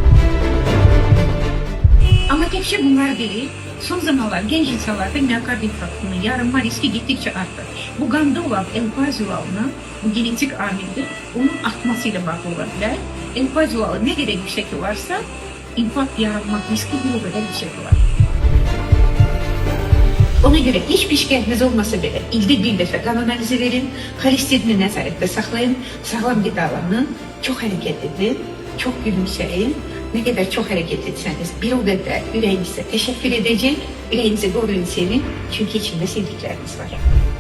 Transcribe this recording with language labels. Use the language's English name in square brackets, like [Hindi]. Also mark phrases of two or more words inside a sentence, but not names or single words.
[Azerbaijani] Ama təkcə bunlar deyil, son zamanlar genç insanlarda miyokard infarktının yaranma riski gittikçe arttı. Bu qanda olan L-Fazualının, bu genetik amildir, onun artmasıyla bağlı ola bilər. L-Fazualı nə qədər yüksək olarsa, infarkt yaranma riski bir o qədər yüksək olar. [Turkish] Ona göre hiçbir şikayetiniz olmasa bile ilde bir defa kan analizi verin, [Azerbaijani] kolesterini nəzarətdə saxlayın, sağlam qidalanın, çox hərəkət edin, çox gülümsəyin. [Turkish] Ne kadar çok hareket etseniz bir o kadar yüreğinize teşekkür edecek, yüreğinizi koruyun sevin çünkü içinde sevdikleriniz var.